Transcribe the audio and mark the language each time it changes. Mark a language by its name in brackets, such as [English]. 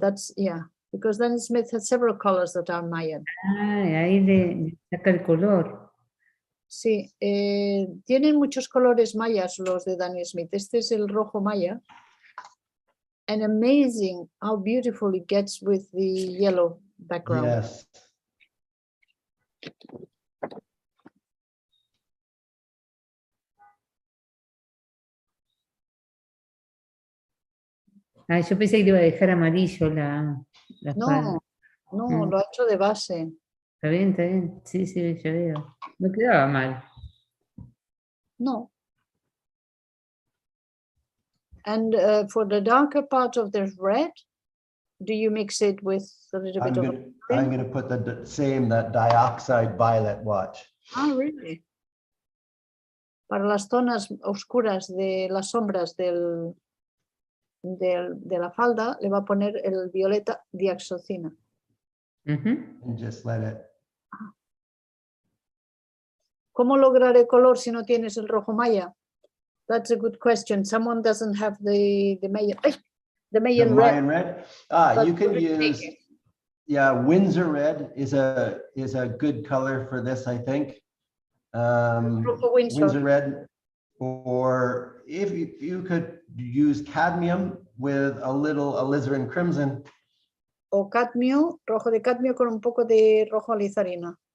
[English] That's, yeah, because Daniel Smith had several colors that are Mayan. [Spanish] Ahí le saca el color. Sí, tienen muchos colores mayas los de Daniel Smith. Este es el rojo maya. [English] And amazing how beautiful it gets with the yellow background. Yes. [Spanish] Yo pensé que le iba a dejar amarillo la espalda. No, lo ha hecho de base. Está bien, está bien. Sí, sí, ya veo. No quedaba mal. No. [English] And for the darker part of the red, do you mix it with a little bit of... I'm going to put that dioxide violet, watch. Ah, really? [Spanish] Para las zonas oscuras de las sombras de la falda, le va a poner el violeta dioxazina. [English] And just let it. [Spanish] ¿Cómo lograr el color si no tienes el rojo maya? [English] That's a good question. Someone doesn't have the Mayan, the Mayan red. Mayan red. But You can we use, take it. yeah, Windsor red is a good color for this, I think. [Spanish] Rojo Windsor. [English] Red, or if you could use cadmium with a little alizarin crimson. [Spanish] O cadmio, rojo de cadmio con un poco de rojo alizarina.